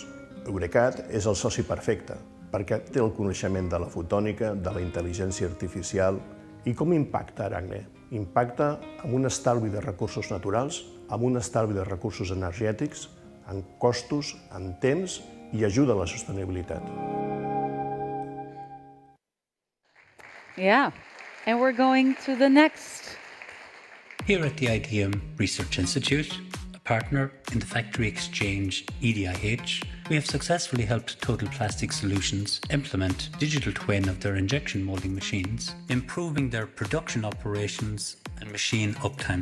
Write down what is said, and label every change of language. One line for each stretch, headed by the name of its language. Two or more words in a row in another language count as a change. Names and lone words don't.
Catalan: Eurecat és el soci perfecte perquè té el coneixement de la fotònica, de la intel·ligència artificial. I com impacta Aragne? Impacta amb un estalvi de recursos naturals, amb un estalvi de recursos energètics, en costos, en temps i ajuda a la sostenibilitat.
English: Yeah, and we're going to the next. Here at the IDM Research Institute, a partner in the factory exchange EDIH, we have successfully helped Total Plastic Solutions implement digital twin of their injection molding machines, improving their production operations and machine uptime.